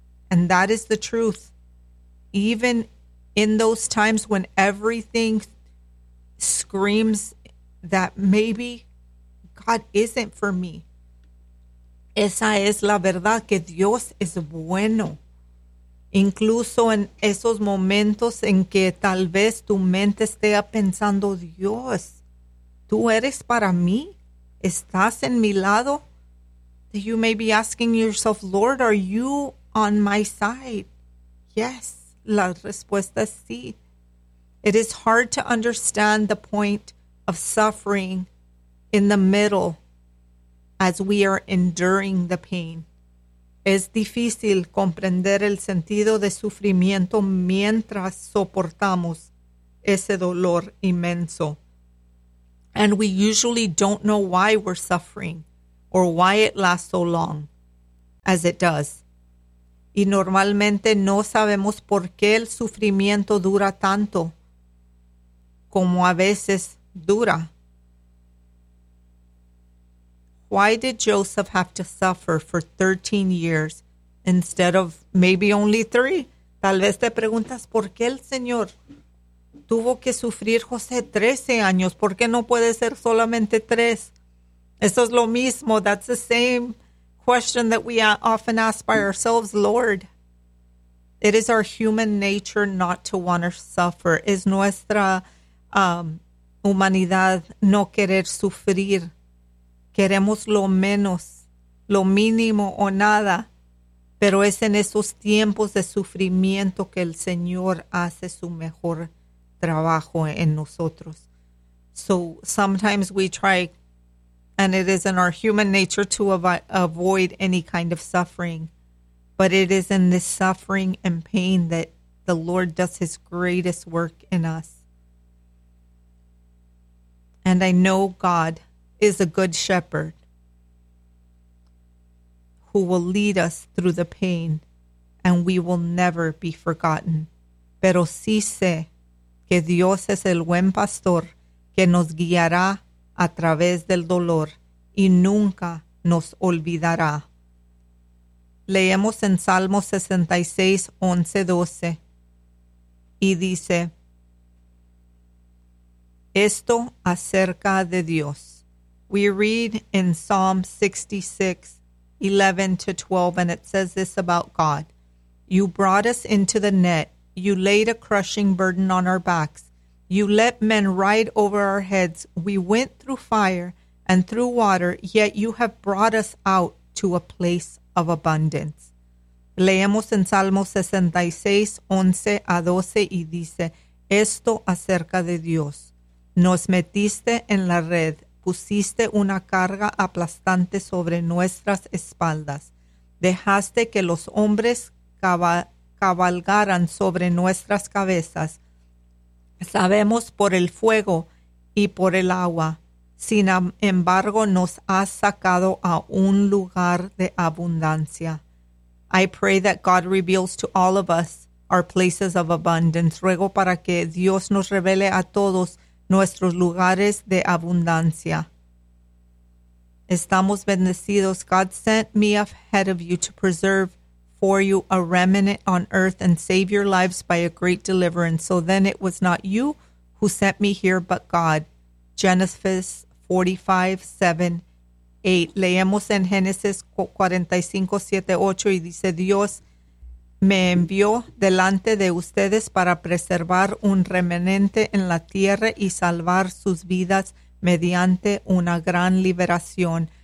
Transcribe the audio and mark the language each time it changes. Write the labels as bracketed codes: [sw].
[en] And that is the truth. Even in those times when everything screams that maybe God isn't for me. [es] Esa es la verdad, que Dios es bueno. Incluso en esos momentos en que tal vez tu mente esté pensando, Dios, tú eres para mí, estás en mi lado. [en] You may be asking yourself, Lord, are you on my side? Yes, [es] la respuesta es sí. [en] It is hard to understand the point of suffering in the middle as we are enduring the pain. [es] Es difícil comprender el sentido de sufrimiento mientras soportamos ese dolor inmenso. [en] And we usually don't know why we're suffering or why it lasts so long. as it does. [es] Y normalmente no sabemos por qué el sufrimiento dura tanto como a veces dura. [en] Why did Joseph have to suffer for 13 years instead of maybe only 3? [es] Tal vez te preguntas, ¿por qué el Señor tuvo que sufrir José 13 años? ¿Por qué no puede ser solamente 3? Eso es lo mismo. [en] That's the same question that we often ask by ourselves, Lord. It is our human nature not to want to suffer. [es] Es nuestra humanidad no querer sufrir. Queremos lo menos, lo mínimo o nada. Pero es en esos tiempos de sufrimiento que el Señor hace su mejor trabajo en nosotros. [en] So sometimes we try, and it is in our human nature to avoid any kind of suffering. But it is in this suffering and pain that the Lord does his greatest work in us. And I know God is a good shepherd who will lead us through the pain and we will never be forgotten. [es] Pero sí sé que Dios es el buen pastor que nos guiará a través del dolor y nunca nos olvidará. Leemos en Salmo 66, 11, 12 y dice, esto acerca de Dios. [en] We read in Psalm 66, 11 to 12, and it says this about God. You brought us into the net. You laid a crushing burden on our backs. You let men ride over our heads. We went through fire and through water, yet you have brought us out to a place of abundance. [es] Leemos en Salmo 66, 11 a 12, y dice, esto acerca de Dios. Nos metiste en la red. Pusiste una carga aplastante sobre nuestras espaldas. Dejaste que los hombres cabalgaran sobre nuestras cabezas. Sabemos por el fuego y por el agua. Sin embargo, nos has sacado a un lugar de abundancia. [en] I pray that God reveals to all of us our places of abundance. [es] Ruego para que Dios nos revele a todos nuestros lugares de abundancia. Estamos bendecidos. [en] God sent me ahead of you to preserve for you a remnant on earth and save your lives by a great deliverance. So then it was not you who sent me here, but God. Genesis 45, 7, 8. [es] Leemos en Génesis 45, 7, 8 y dice, Dios me envió delante de ustedes para preservar un remanente en la tierra y salvar sus vidas mediante una gran liberación.